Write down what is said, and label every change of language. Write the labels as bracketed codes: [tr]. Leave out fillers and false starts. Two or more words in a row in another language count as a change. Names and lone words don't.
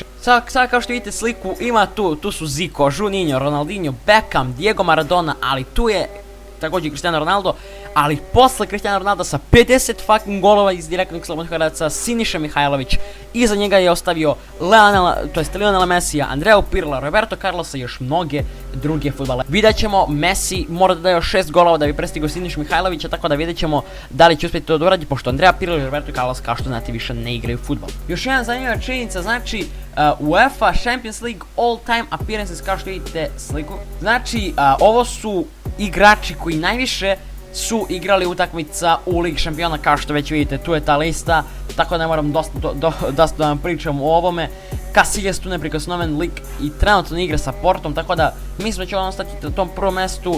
[bs] Sada kao što vidite sliku, ima tu su Zico, Juninho, Ronaldinho, Beckham, Diego Maradona, ali tu je također Cristiano Ronaldo, ali posle Cristiano Ronaldo sa 50 fucking golova iz direktnih slobodnih udaraca Siniša Mihajlović, iza njega je ostavio Lionela Messija, Andrea Pirla, Roberto Carlosa i još mnoge druge fudbale. Vidjet ćemo, Messi mora da daje još 6 golova da bi prestigao Sinišu Mihajlovića, tako da vidjet ćemo da li će uspjeti to da uradi, pošto Andrea Pirlo i Roberto Carlos, kao što znate, više ne igraju fudbal. Još jedna zanimljiva činjenica, znači UEFA Champions League [en] all time appearances, [bs] kao što vidite sliku. Znači ovo su igrači koji najviše su igrali utakmica u Ligi šampiona, kao što već vidite, tu je ta lista, tako da ne moram dosta da vam pričam o ovome. Casillas tu neprikosnoven lik i trenutno ne igra sa Portom, tako da mislim da će on ostati na tom prvom mjestu.